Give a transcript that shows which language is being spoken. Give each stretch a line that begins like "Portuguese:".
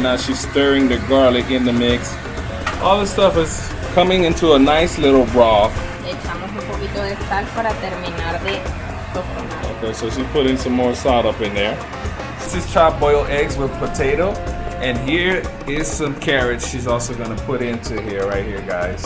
English: Now she's stirring the garlic in the mix. All this stuff is coming into a nice little broth.
Spanish: Le echamos un poquito de sal para terminar de sofrenar.
English: Okay, so she's putting some more salt up in there. This is chopped boiled eggs with potato. And here is some carrots she's also gonna put into here, right here, guys.